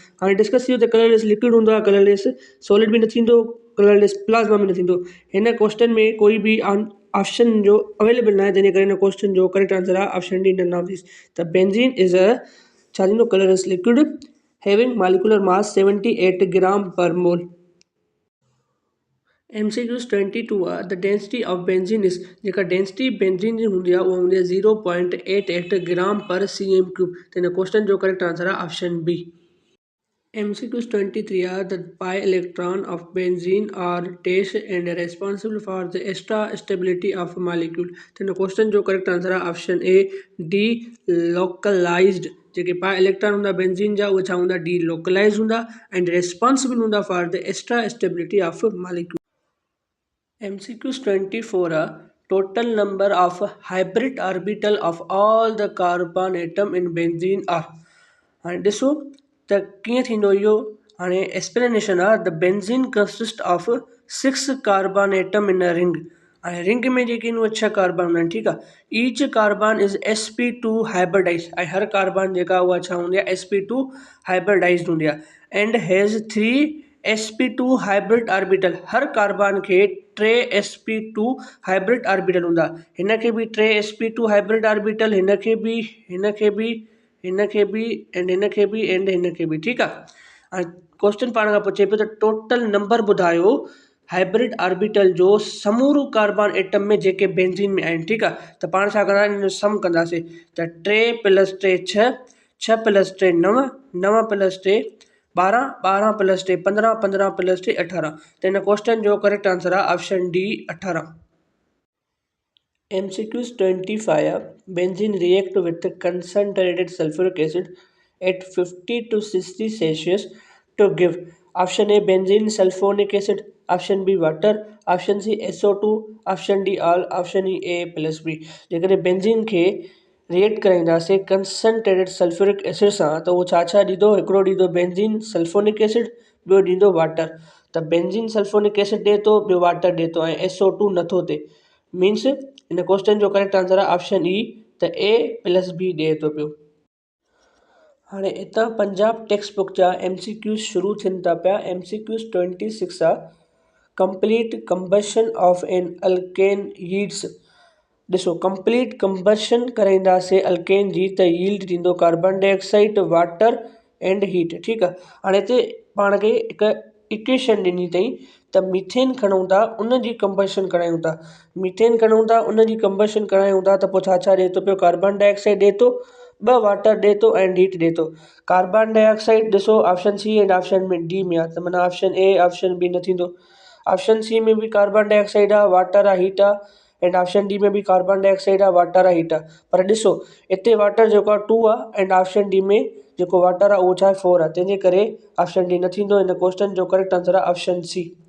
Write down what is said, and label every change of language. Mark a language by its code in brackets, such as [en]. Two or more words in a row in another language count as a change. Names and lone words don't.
[sd] हाणे डिस्कस थी वियो त [en] colourless liquid [sd] हूंदो आहे, [en] colourless solid [sd] बि न थींदो, [en] colourless plasma [sd] बि न थींदो। हिन क्वेश्चन में कोई बि ऑप्शन जो अवेलेबल न आहे, तंहिंजे करे हिन क्वेश्चन जो [en] correct answer [sd] आहे [en] option D none of this. त benzene is a [sd] छा थींदो [en] colourless liquid having molecular mass 78 gram per mole. [sd] MCQs 22 आहे [en] the density of benzene is, [sd] जेका डेंसिटी बेंजीन जी हूंदी आहे उहा हूंदी आहे 0.88 [en] gram per cm cube. [sd] त हिन क्वेश्चन जो [en] correct answer [sd] आहे [en] option B. MCQs 23 are the pi electron of benzene are dash and responsible for the extra stability of a molecule। [sd] तो इन क्वेश्चन जो [en] correct answer [sd] आहे [en] option A delocalized. [sd] जेके [en] pi electron [sd] हूंदा बेंजीन जा उहे छा हूंदा डी लोकलाइज हूंदा [en] and responsible [sd] हूंदा [en] for the extra stability of molecule. MCQs 24 are total number of hybrid orbital of all the carbon atom in benzene are। [sd] हाणे ॾिसो त कीअं थींदो इहो। हाणे एक्सप्लेनेशन आहे [en] the benzene consist of 6 carbon atom in a ring. [sd] हाणे रिंग में जेके आहिनि उहे 6 कार्बन हूंदा आहिनि, ठीकु आहे। [en] Each carbon is sp2 hybridize, [sd] ऐं हर कार्बन जेका उहा छा हूंदी आहे [en] sp2 hybridize [sd] हूंदी आहे [en] and has 3 sp2 hybrid orbital. [sd] हर कार्बन खे 3 sp2 [en] hybrid orbital [sd] हूंदा। हिन खे बि 3 sp2 [en] hybrid orbital, [sd] हिन खे बि, हिन खे बि, हिन खे बि एंड हिन खे बि एंड हिन खे बि, ठीकु आहे। हाणे क्वेश्चन पाण खां पुछे पियो त [en] total number [sd] ॿुधायो [en] hybrid orbital [sd] जो समूरो [en] carbon atom [sd] में जेके बेंजीन में आहिनि, ठीकु आहे। त पाण छा कंदा हिन जो सम कंदासीं त 3 + 3 6, 6 + 3 9, 9 + 3 12, 12 + 3 15, 15 + 3 18। त हिन क्वेश्चन जो [en] correct answer [sd] आहे [en] option D 18. MCQs 25 benzene react with concentrated sulfuric acid at 50 to 60 Celsius to give option A benzene sulfonic acid, option B water, option C SO2, option D all, option E A plus B। [sd] जेकॾहिं बेंजीन खे रिएक्ट कराईंदासीं [en] concentrated sulphuric acid [sd] सां त उहो छा छा ॾींदो, हिकिड़ो ॾींदो [en] benzene sulfonic acid, [sd] ॿियो ॾींदो वाटर। त [en] benzene sulfonic acid [sd] ॾिए थो, ॿियो वाटर ॾिए थो, ऐं SO2 नथो थिए। मीन्स हिन क्वेश्चन जो [en] correct answer [sd] आहे [en] option E [sd] त A + B ॾिए थो पियो। हाणे हितां पंजाब [en] text book [sd] जा MCQs शुरू थियनि था पिया। [en] MCQs 26 आहे complete combustion of an alkane yields. [sd] ॾिसो [en] complete combustion [sd] कराईंदासीं अल्केन जी त यील्ड ॾींदो [en] carbon dioxide, water and heat, [sd] ठीकु आहे। हाणे हिते पाण खे हिकु इक्वेशन ॾिनी अथई त मीथेन खणूं था उन जी कंबशन करायूं था, मीथेन खणूं था उन जी कंबशन करायूं था त पोइ छा छा ॾिए थो पियो, [en] carbon dioxide [sd] ॾिए थो, 2 वाटर ॾिए थो [en] and heat [sd] ॾिए थो। [en] carbon dioxide [sd] ॾिसो [en] option C and option [sd] में डी में आहे, त माना [en] option A option B [sd] न थींदो। [en] option C [sd] में बि [en] carbon dioxide [sd] आहे, वाटर आहे, हीट आहे [en] and option D [sd] में बि [en] carbon dioxide [sd] आहे, वाटर आहे, हीट आहे। पर ॾिसो हिते वाटर जेको आहे 2 आहे [en] and option D [sd] में जेको वाटर आहे उहो छा आहे 4 आहे, तंहिंजे करे ऑप्शन डी न थींदो। हिन क्वेश्चन जो [en] correct answer [sd] आहे [en] option C.